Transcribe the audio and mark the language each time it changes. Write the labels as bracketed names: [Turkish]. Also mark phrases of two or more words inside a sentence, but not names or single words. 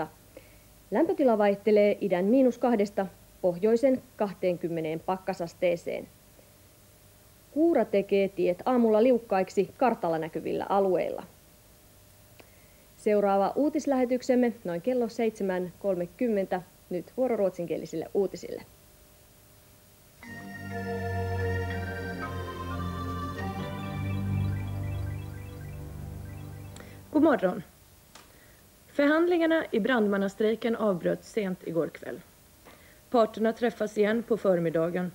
[Finnish] Lämpötila vaihtelee idän -2, pohjoisen 20 pakkasasteeseen. Kuura tekee tiet aamulla liukkaiksi kartalla näkyvillä alueilla. Seuraava uutislähetyksemme noin kello 7.30. Nyt vuoro ruotsinkielisille uutisille. [Swedish] God morgon. Förhandlingarna i brandmannastrejken avbröts sent igår kväll. Parterna träffas igen på förmiddagen.